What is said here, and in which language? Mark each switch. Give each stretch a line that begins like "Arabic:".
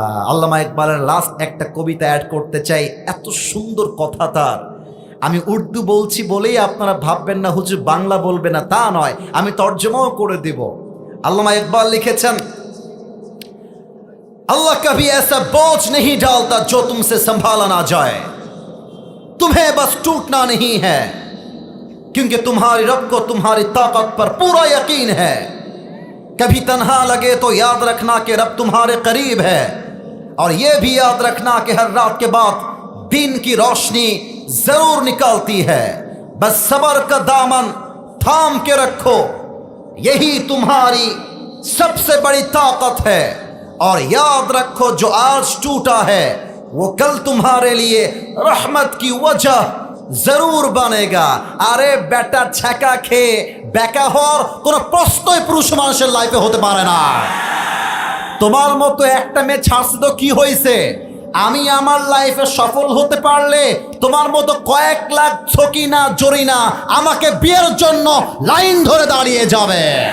Bangla: আল্লামা ইকবালের লাস্ট একটা কবিতা অ্যাড করতে চাই, এত সুন্দর কথা তার। আমি উর্দু বলছি বলেই আপনারা ভাববেন না হুজুর বাংলা বলবে না, তা নয়, আমি তর্জমাও করে দিব। আল্লামা ইকবাল লিখেছেন,
Hindi: अल्लाह कभी ऐसा बोझ नहीं डालता जो तुमसे संभाला ना जाए, तुम्हें बस टूटना नहीं है, क्योंकि तुम्हारी रब को तुम्हारी ताकत पर पूरा यकीन है। कभी तन्हा लगे तो याद रखना कि रब तुम्हारे करीब है, और यह भी याद रखना कि हर रात के बाद दिन की रोशनी जरूर निकलती है। बस सब्र का दामन थाम के रखो, यही तुम्हारी सबसे बड़ी ताकत है, और याद रखो जो आज टूटा है वो कल तुम्हारे लिए रहमत की वजह जरूर बनेगा।
Bangla: আরে বেটা ছ্যাঁকা খেয়ে বেকা হওয়ার কোনো প্রশ্নই পুরুষ মানুষের লাইফে হতে পারে না। তোমার মতো একটা মেয়ে ছাড়ছে তো কি হয়েছে, আমি আমার লাইফে সফল হতে পারলে তোমার মতো কয়েক লাখ ছকিনা জরিনা আমাকে বিয়ের জন্য লাইন ধরে দাঁড়িয়ে যাবে।